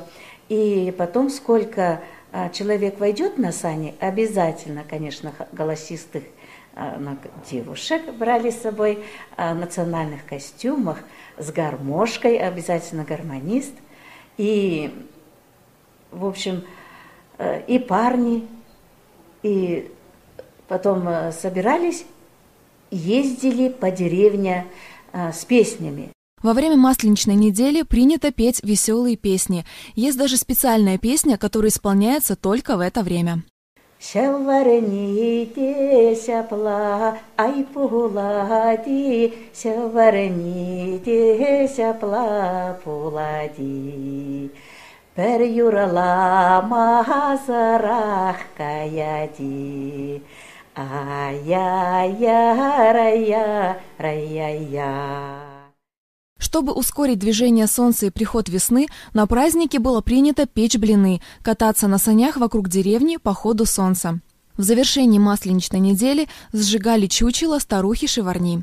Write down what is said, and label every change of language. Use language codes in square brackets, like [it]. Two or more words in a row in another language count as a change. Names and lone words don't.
[ru] И потом, сколько человек войдет на сани, обязательно, конечно, голосистых девушек брали с собой в национальных костюмах, с гармошкой, обязательно гармонист, и в общем, и парни, и потом собирались, ездили по деревне с песнями. Во время Масленичной недели принято петь веселые песни. Есть даже специальная песня, которая исполняется только в это время. [chm] Шаварните сяпла, ай пулади, шаварните сяпла пулади. Пер юрала мазарах каяди, ая-я-рая-рая. [ru] Чтобы ускорить движение солнца и приход весны, на празднике было принято печь блины, кататься на санях вокруг деревни по ходу солнца. В завершении Масленичной недели сжигали чучело старухи Шеварни.